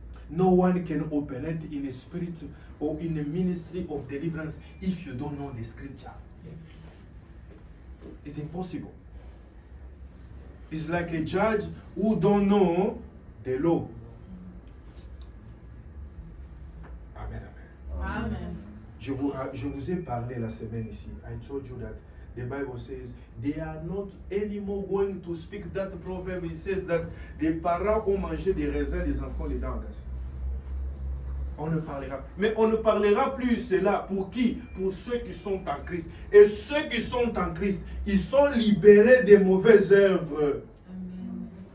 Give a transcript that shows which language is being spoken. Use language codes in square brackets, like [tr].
[en] No one can operate in a spirit or in a ministry of deliverance if you don't know the scripture. It's impossible. It's like a judge who don't know the law. Amen, amen. Amen. [fr] Je vous ai parlé la semaine ici. [en] I told you that the Bible says they are not anymore going to speak that proverb. It says that [fr] les parents ont mangé des raisins, les enfants les dents cassées. On ne parlera. Mais on ne parlera plus cela. Pour qui? Pour ceux qui sont en Christ. Et ceux qui sont en Christ, ils sont libérés des mauvaises œuvres. Amen.